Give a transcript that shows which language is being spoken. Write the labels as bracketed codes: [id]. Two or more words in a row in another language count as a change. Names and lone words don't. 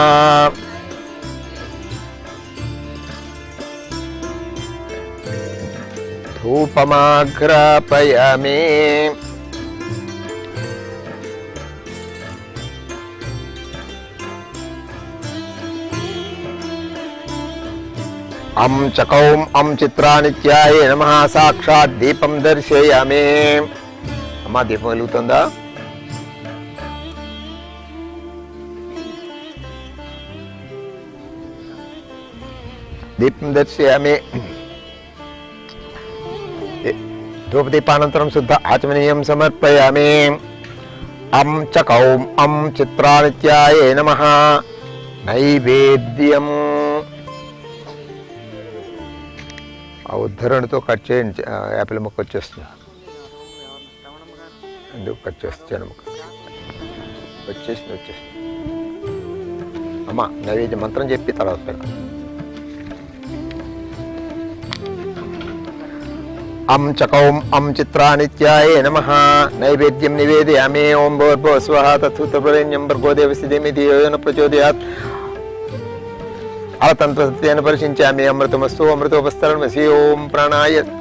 [sa] धूपमाघ्रापयामि अं चकौं अं चित्रानित्यायै नमः साक्षात् दीपं दर्शयामि अम्मा [te] దీపం వెలుగుతుందా [sa] దీపం దర్శయామి धूपदीपानन्तरं शुद्ध आचमनीयं समर्पयामि अं चकौं अं चित्रानित्यायै नमः [te] నైవేద్యం ఆ ఉద్ధరణతో కట్ చేయండి యాపిల్ ముక్క వచ్చేస్తుంది ఎందుకు కట్ చేస్తాను ముక్క వచ్చేసింది అమ్మా నైవేద్యం మంత్రం చెప్పి తర్వాత పెడతాం [sa] अं चकौं अं चित्रानित्यायै नमः नैवेद्यं निवेदयामि ओं भूर्भुवः स्वः तत्सवितुर्वरेण्यं भर्गो देवस्य धीमहि धियो यो न प्रचोदयात् अलतन्त्रसत्येन परिषिञ्चामि अमृतमस्तु अमृतोपस्तरणमसि ओं प्राणाय